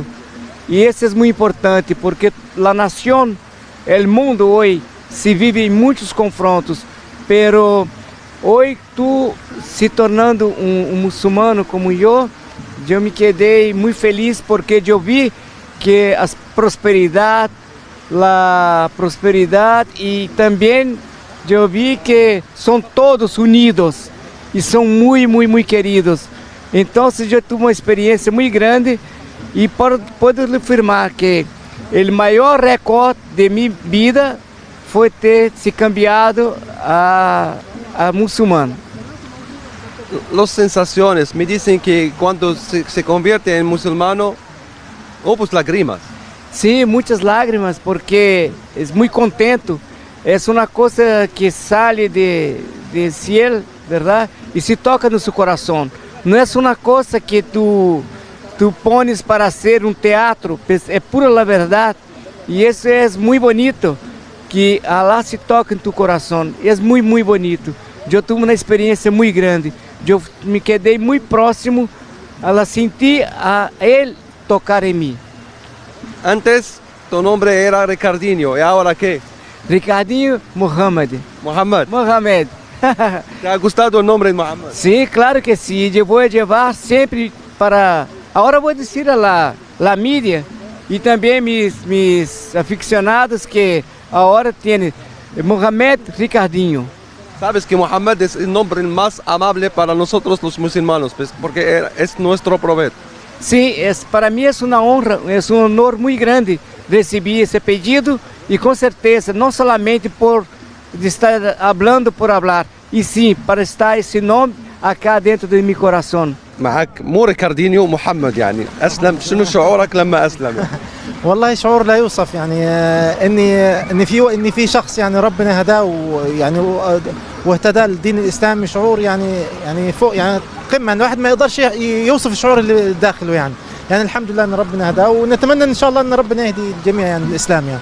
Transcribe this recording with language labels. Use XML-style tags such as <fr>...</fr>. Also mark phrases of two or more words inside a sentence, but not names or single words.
<pt>E isso é muito importante, porque a nação, o mundo hoje se vive em muitos confrontos, pero hoje tu se tornando um muçulmano como eu me quedei muito feliz porque eu vi que a prosperidade e também eu vi que são todos unidos e são muito queridos. Então eu tive uma experiência muito grande e posso lhe afirmar que o maior recorde de minha vida foi ter se cambiado a muçulmano.</pt> <es>Las sensaciones me dicen que cuando se convierte en musulmano, pues lágrimas.</es> <pt>Sim, muitas lágrimas, porque é muito contento. É uma coisa que sai de cielo, verdade? E se toca no seu coração. Não é uma coisa que tu pones para ser um teatro, é pura la verdade. E isso é muito bonito, que Allah se toca em tu coração. É muito bonito. Eu tive uma experiência muito grande. Eu me quedei muito próximo a sentir a ele tocar em mim.</pt> <es>Antes tu nombre era Ricardinho, ¿y ahora qué? Ricardinho Mohamed. Mohamed. ¿Te ha gustado el nombre de Mohamed?</es> <pt>Sim, claro que sim. Eu vou levar sempre para... Agora vou dizer a mídia e também</pt> <es>mis aficionados</es> <pt>que agora tem Mohamed Ricardinho.</pt> <es>Sabes que Mohamed es el nombre más amable para nosotros los musulmanos, pues, porque es nuestro profeta.</es> <pt>Sim, para mim é uma honra, é um honor muito grande receber esse pedido e com certeza, não somente por estar falando por falar, e sim para estar esse nome acá dentro do meu coração.</pt> <ar>معك مو ريكاردينيو محمد يعني أسلم، شنو شعورك لما أسلم؟ والله شعور لا يوصف، يعني اني في شخص يعني ربنا هداه ويعني واهتدى للدين الاسلامي، شعور يعني فوق يعني قمه، ان الواحد ما يقدرش يوصف الشعور اللي داخله يعني الحمد لله ان ربنا هداه، ونتمنى ان شاء الله ان ربنا يهدي الجميع يعني الاسلام يعني</ar>